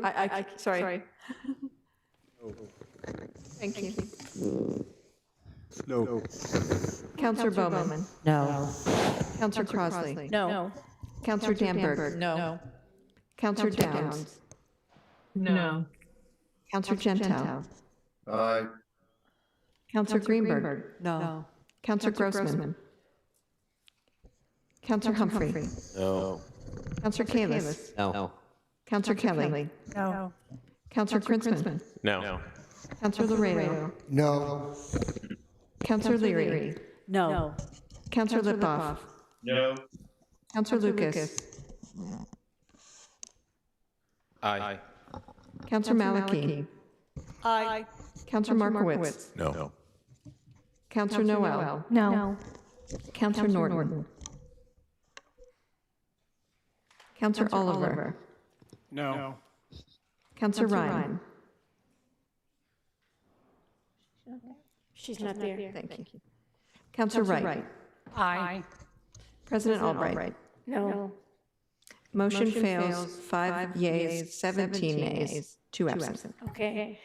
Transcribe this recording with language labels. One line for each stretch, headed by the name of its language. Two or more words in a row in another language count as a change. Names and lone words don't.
English: Sorry. Thank you. No. Counselor Bowman. No. Counselor Crossley. No. Counselor Danberg. No. Counselor Downs. No. Counselor Gentile. Aye. Counselor Greenberg. No. Counselor Grossman. Counselor Humphrey. No. Counselor Kalis. No. Counselor Kelly. No. Counselor Krinsman. No. Counselor Laredo. No. Counselor Leary. No. Counselor Lipoff. No. Counselor Lucas. Aye. Counselor Maliki. Aye. Counselor Markowitz. No. Counselor Noel. No. Counselor Norton. Counselor Oliver. No. Counselor Ryan. She's not there. Thank you. Counselor Wright. Aye. President Albright. No. Motion fails, 5 yeas, 17 nays, 2 absent. Okay.